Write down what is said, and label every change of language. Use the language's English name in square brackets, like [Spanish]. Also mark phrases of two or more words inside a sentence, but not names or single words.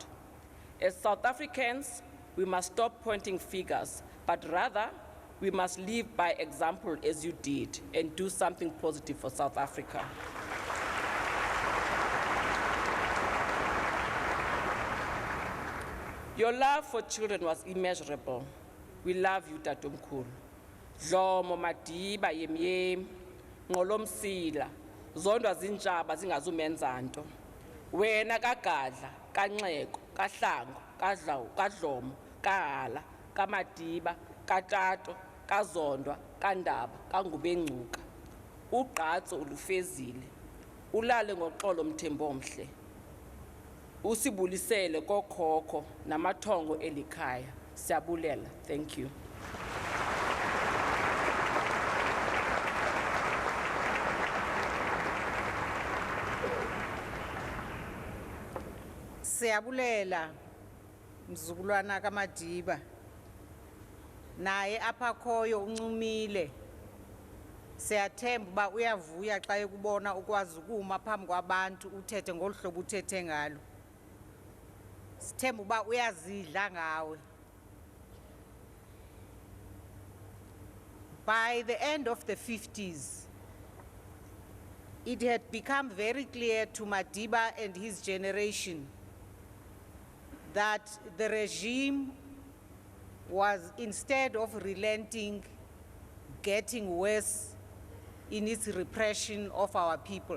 [English] As South Africans, we must stop pointing fingers, but rather we must live by example as you did and do something positive for South Africa. Your love for children was immeasurable. We love you, [Xhosa] Tatomkhulu. Dlomo Madiba yemyem, ngolomsila, zondwa zinjaba zingazumenza nto. Wena kagadla, kanxeko, kahlango, kadlomo, kahala, kaMadiba, katato, kazondwa, kandaba, kangubengcuka. Ugqatso ulufezile. Ulale ngoxolo mthembo omhle. Usibulisele kokhokho namathongo elikhaya. Siyabulela. [English] Thank you. [Xhosa] Siyabulela mzukulwana kaMadiba. Naye apha khoyo uncumile. Siyathemba uba uyavuya xa ekubona ukwazi ukuma phambi kwabantu uthethe ngoluhlobo uthethe ngalo. Sithemba uba uyazidla ngawe. [English] By the end of the 50s, it had become very clear to Madiba and his generation that the regime was, instead of relenting, getting worse in its repression of our people.